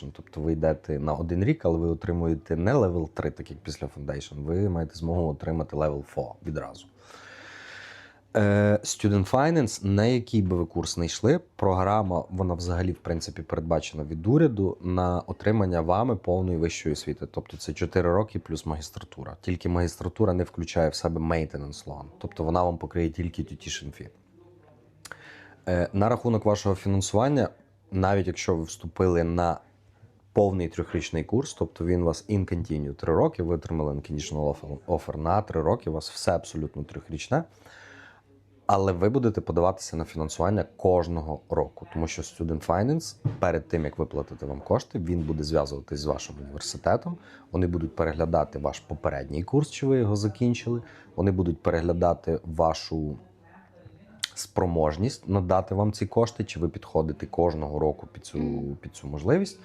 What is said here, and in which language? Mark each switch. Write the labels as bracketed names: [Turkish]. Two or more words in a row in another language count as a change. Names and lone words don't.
[Ukrainian] Тобто ви йдете на 1 рік, але ви отримуєте не level 3, так як після Foundation, ви маєте змогу отримати level 4 відразу. Student Finance, на який би ви курс не йшли, програма, вона взагалі, в принципі, передбачена від уряду на отримання вами повної вищої освіти. Тобто це 4 роки плюс магістратура. Тільки магістратура не включає в себе [English] maintenance loan. [Ukrainian] Тобто вона вам покриє тільки [English] tuition fee. [Ukrainian] На рахунок вашого фінансування, навіть якщо ви вступили на повний 3-річний курс, тобто він у вас [English] in continue [Ukrainian] 3 роки, ви отримали [English] unconditional offer [Ukrainian] на 3 роки, у вас все абсолютно 3-річне, але ви будете подаватися на фінансування кожного року, тому що Student Finance перед тим, як виплатити вам кошти, він буде зв'язуватись з вашим університетом, вони будуть переглядати ваш попередній курс, чи ви його закінчили, вони будуть переглядати вашу спроможність надати вам ці кошти, чи ви підходите кожного року під цю можливість.